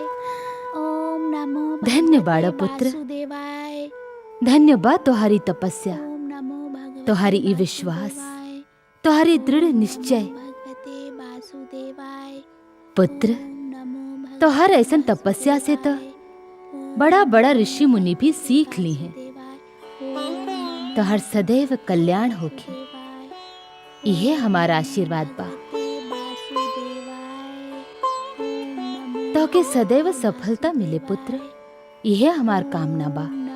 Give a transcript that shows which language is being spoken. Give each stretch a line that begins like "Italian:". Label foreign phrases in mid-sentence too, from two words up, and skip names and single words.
Sanskrit: ओम नमो
Bhojpuri: धन्य
Sanskrit: भगवते
Bhojpuri: बाड़ा पुत्र।
Sanskrit: वासुदेवाय।
Bhojpuri: धन्य बा तोहारी तपस्या,
Sanskrit: ओम नमो भगवते
Bhojpuri: तोहारी ई विश्वास,
Sanskrit: वासुदेवाय।
Bhojpuri: तोहारी दृढ़ निश्चय।
Sanskrit: भगवते वासुदेवाय।
Bhojpuri: पुत्र,
Sanskrit: ओम नमो भगवते
Bhojpuri: तोहार ऐसन तपस्या से तो बड़ा बड़ा ऋषि मुनि भी सीख ली हैं।
Sanskrit: वासुदेवाय।
Bhojpuri: तोहर सदैव कल्याण होखे, इहे हमारा आशीर्वाद बा। तोके सदैव सफलता मिले पुत्र, इहे हमार कामना बा।